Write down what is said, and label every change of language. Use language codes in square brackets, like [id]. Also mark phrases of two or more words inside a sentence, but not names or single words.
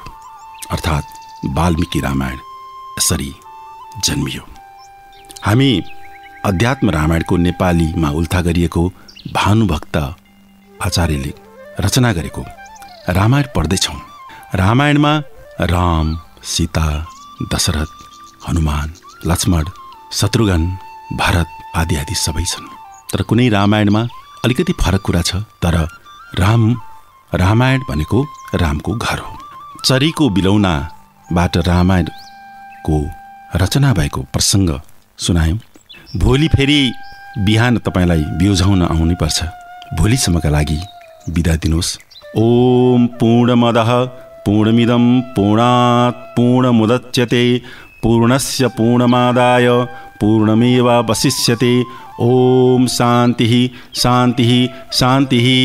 [ne] अर्थात् वाल्मीकि रामायण यसरी जन्मियो। हामी अध्यात्म रामायणको नेपालीमा उल्था गरिएको भानुभक्त आचार्यले रचना गरेको रामायण पढ्दैछौँ। रामायणमा राम, सीता, दशरथ, हनुमान, लक्ष्मण, शत्रुघ्न, भरत आदि आदि सबै छन्। तर कुनै रामायणमा अलिकति फरक कुरा छ। तर रामायण भनेको रामको घर हो। चरीको बिलौनाबाट रामायणको रचना भएको प्रसङ्ग सुनायौँ। भोलि फेरि बिहान तपाईँलाई बिउझाउन आउनै पर्छ। भोलिसम्मका लागि बिदा दिनुहोस्। [sa] ओम पूर्णमदः पूर्णमिदं पूर्णात् पूर्णमुदच्यते पूर्णस्य पूर्णमादाय पूर्णमेवावशिष्यते। ओम शान्तिः शान्तिः शान्तिः।